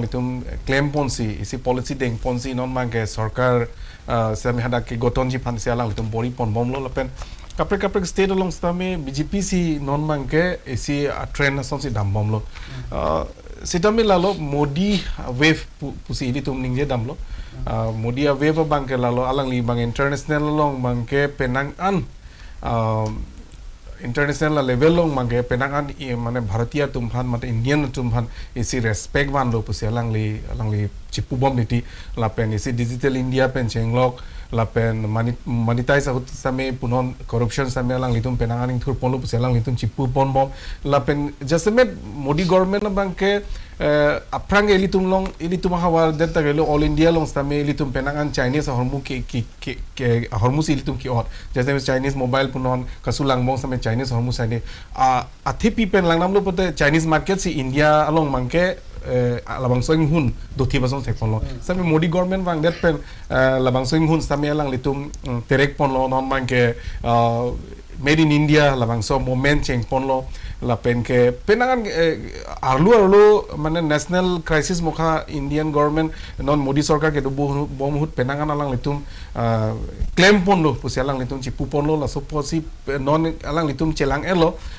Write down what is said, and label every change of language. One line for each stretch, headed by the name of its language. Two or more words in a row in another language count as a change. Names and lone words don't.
Karbi: litum claim ponsi isi policy deng ponsi non mangke sarkar same hada ke gotonji phan se alang litum bori pon bom lo pen kaprek state along stame BJP si non mangke isi trend ason si dam bom lo sitame lalo Modi wave pusi ini tum ningje dam lo Modi wave bangke lalo alang li bang international long bangke penang an
English: international level
Karbi: long mangke penang an mane Bharatiya tumhan mate Indian tumhan isi respect ban lo pusi alang li chipu bom niti lapen isi
English: digital India
Karbi: pen chenglok lapen monetize out same punon corruption same lang litum penanganing thur ponlo puselang litum chipu pon bom lapen jasmet Modi government bangke aprang elitum long elitum hawar detta gelo all india long stame elitum penangan chinese hormu ke hormu elitum ki or jaise
English: chinese mobile
Karbi: punon kasulang mong same chinese hormu sane athepi pen langnam lo pote
English: chinese market
Karbi: si india along mangke labang soing hun dothi basong thek ponlo same modi government wang det pen labang soing hun same lang litum terek ponlo non mangke
English: made in india
Karbi: labang so moment cheng ponlo la pen ke penangan arlu mane
English: national crisis
Karbi: mokha
English: indian government
Karbi: non modi sarkar ke do bomhut penangan alang litum claim ponlo pusi alang litum chi puponlo la so posi non alang litum chelang elo